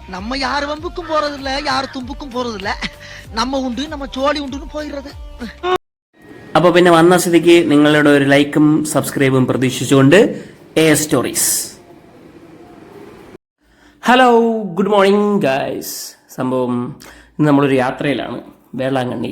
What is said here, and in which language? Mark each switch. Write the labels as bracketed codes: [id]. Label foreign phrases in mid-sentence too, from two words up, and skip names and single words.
[ta] நம்ம யார் வம்புக்கும் போறதில்ல, யார் தும்புக்கும் போறதில்ல. நம்ம உண்டு, நம்ம [ml] ചോളി ഉണ്ടെന്ന് [ta] പോയിறது. [ml] അപ്പോൾ പിന്നെ വന്ന സ്ഥിതിക്ക് നിങ്ങളുടെ ഒരു ലൈക്കും സബ്സ്ക്രൈബും പ്രതീക്ഷിച്ചുകൊണ്ട് എ സ്റ്റോറീസ്. [en] Hello, good morning guys. [ml] സംഭവം ഇന്ന് നമ്മളൊരു യാത്രയിലാണ് വേളാങ്കണ്ണിയിൽ.